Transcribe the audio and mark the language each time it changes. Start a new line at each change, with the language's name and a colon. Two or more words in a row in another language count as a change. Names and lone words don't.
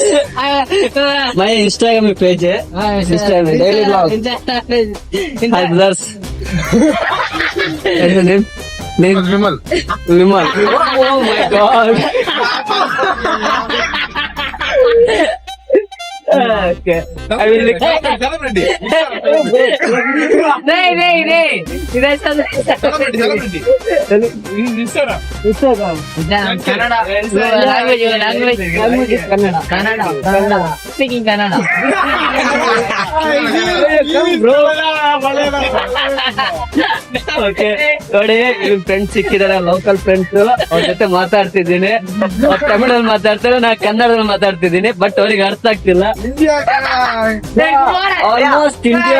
English: My Instagram page. Instagram daily vlog. Hi brothers. What's your name? Name Vimal. Vimal. Oh my god. Okay. I will look. Celebrity.
Hindi: नहीं इधर चल Instagram.
English: Kannada language Kannada speaking Kannada
Kannada: ಓಕೆ ನೋಡಿ ನಿಮ್ ಫ್ರೆಂಡ್ಸ್ ಸಿಕ್ಕಿದಾರೆ
English: local friends
Kannada: ಅವ್ರ ಜೊತೆ ಮಾತಾಡ್ತಿದ್ದೀನಿ ಅವ್ರು ತಮಿಳಲ್ಲಿ ಮಾತಾಡ್ತಾರೆ ನಾ ಕನ್ನಡದಲ್ಲಿ ಮಾತಾಡ್ತಿದ್ದೀನಿ ಬಟ್ ಅವ್ರಿಗೆ ಅರ್ಥ ಆಗ್ತಿಲ್ಲ ಆಲ್ಮೋಸ್ಟ್ ಇಂಡಿಯಾ